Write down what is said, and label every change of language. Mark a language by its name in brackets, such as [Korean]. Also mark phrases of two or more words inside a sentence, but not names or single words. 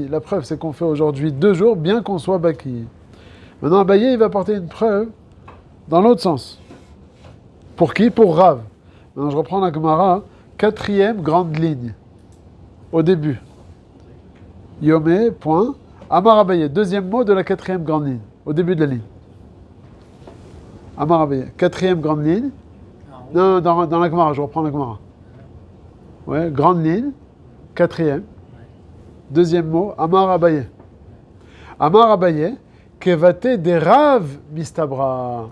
[French] La preuve, c'est qu'on fait aujourd'hui 2 jours, bien qu'on soit Baki. Maintenant, Abaye, il va porter une preuve dans l'autre sens. Pour qui? Pour Rav. Maintenant, je reprends la Gemara, 4e grande ligne. Au début. Yomé, point. [Aramaic] Amar Abaye, [French] 2e mot de la 4e grande ligne. Au début de la ligne. [Aramaic] Amar Abaye, [French] 4e grande ligne. Non, dans la Gemara, je reprends la Gemara. Ouais, grande ligne, 4e. 2e mot, [Aramaic] Amar Abaye. Amar Abaye, Kevate de Rav Mistabra.